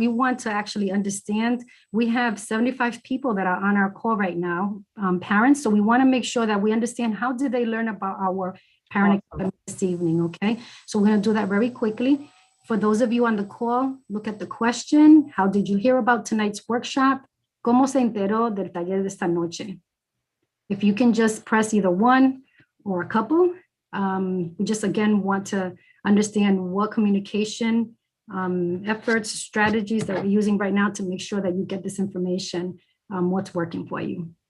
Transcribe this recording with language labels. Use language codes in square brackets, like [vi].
[en] We want to actually understand. We have 75 people that are on our call right now, parents. So we want to make sure that we understand how did they learn about our parent academy this evening, okay? So we're going to do that very quickly. For those of you on the call, look at the question. How did you hear about tonight's workshop? [es] ¿Cómo se enteró del taller de esta noche? [en] If you can just press either one or a couple, we just again want to understand what communication efforts, strategies that we're using right now to make sure that you get this information, what's working for you.